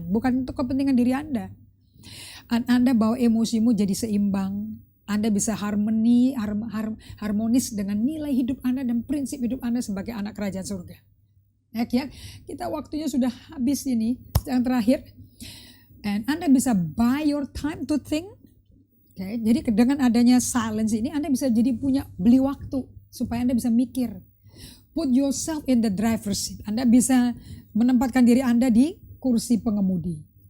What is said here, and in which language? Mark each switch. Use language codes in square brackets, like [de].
[id] Bukan untuk kepentingan diri Anda. Anda bawa emosimu jadi seimbang. Anda bisa harmonis dengan nilai hidup Anda dan prinsip hidup Anda sebagai anak kerajaan surga. Ya, kita waktunya sudah habis ini, yang terakhir. [en] And [id] Anda bisa [en] buy your time to think. [id] Okay, jadi dengan adanya silence ini, Anda bisa jadi beli waktu supaya Anda bisa mikir. [en] Put yourself in the driver's seat. [id] Anda bisa menempatkan diri Anda di kursi pengemudi.